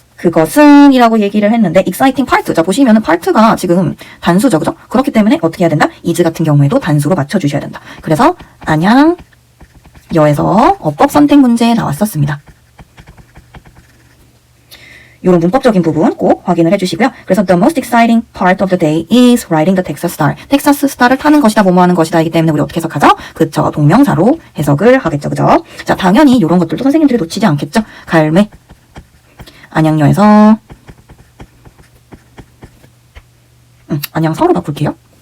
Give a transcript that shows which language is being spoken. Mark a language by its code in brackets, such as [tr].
[ko] 그것은 이라고 얘기를 했는데 [en] exciting part. [ko] 자, 보시면은 part가 지금 단수죠. 그죠? 그렇기 때문에 어떻게 해야 된다? is 같은 경우에도 단수로 맞춰주셔야 된다. 그래서 안양 여에서 어법 선택 문제 나왔었습니다. 이런 문법적인 부분 꼭 확인을 해주시고요. 그래서 [en] the most exciting part of the day is riding the Texas Star. [ko] 텍사스 스타를 타는 것이다, 뭐뭐 하는 것이다. 이기 때문에 우리 어떻게 해석하죠? 그쵸, 동명사로 해석을 하겠죠. 그죠? 자, 당연히 이런 것들도 선생님들이 놓치지 않겠죠? 갈매. 안양여에서 안양서로 바꿀게요.